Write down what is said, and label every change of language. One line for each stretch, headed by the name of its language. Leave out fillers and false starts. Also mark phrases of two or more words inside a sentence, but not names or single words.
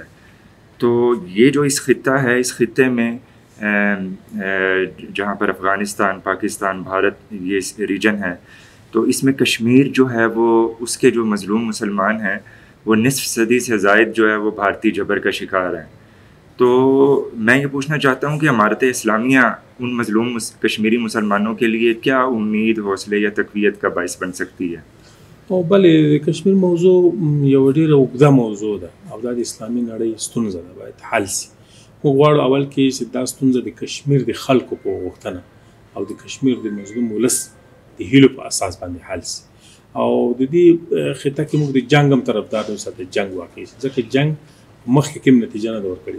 Urdu: تو یہ جو اس خطہ ہے، اس خطے میں جہاں پر افغانستان، پاکستان، بھارت یہ ریجن ہے، تو اس میں کشمیر جو ہے وہ اس کے جو مظلوم مسلمان ہیں وہ نصف صدی سے زائد جو ہے وہ بھارتی جبر کا شکار ہیں. تو میں یہ پوچھنا چاہتا ہوں کہ امارت اسلامیہ ان مظلوم کشمیری مسلمانوں کے لیے کیا امید، حوصلے یا تقویت کا باعث بن سکتی ہے؟
Pashto: او بلې د کشمیر موضوع یو ډېره اوږده موضوع ده او دا د اسلامي نړۍ ستونزه ده، باید حل سي. موږ غواړو اول کې چې دا ستونزه د کشمیر د خلکو په غوښتنه او د کشمیر د مظلوم ولس د هیلو په اساس باندې حل سي. او د دې خطه کې موږ د جنګ هم طرفدار اوسو، د جنګ واقع سي، ځکه جنګ مخکې کوم نتیجه نه ده ورکړې.